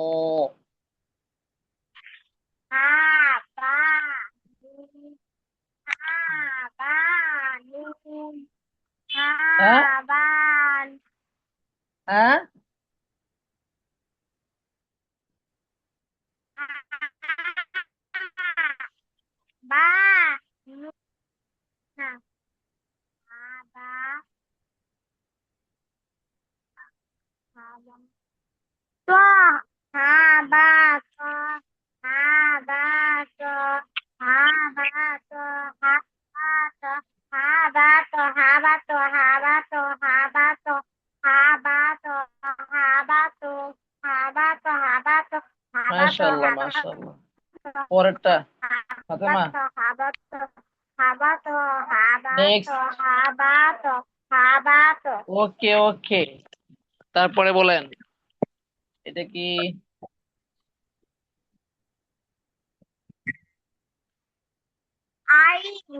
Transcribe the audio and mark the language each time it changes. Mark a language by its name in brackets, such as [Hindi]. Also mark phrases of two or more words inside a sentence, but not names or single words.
[Arabic] ها با نون ها با نون ها [Bangla] হ্যাঁ [Arabic] বা [Bangla] হ্যাঁ। [Arabic] با نون ها با ها با تا ها با تا ها با تا ها با تا ها با تا ها با تا ها با تا ها با تا ها با تا ها با تا ها با تا ها با تا ها با تا ها با تا মাশাআল্লাহ হা বা মাশাআল্লাহ। ত [Bangla] পরেরটা ফাতেমা। [Arabic] Habato, habato, habato, habato, [Bangla] নেক্সট। [Arabic] habato, habato. [Bangla] ওকে ওকে। তারপরে বলেন, এটা কি? [Arabic] Ain,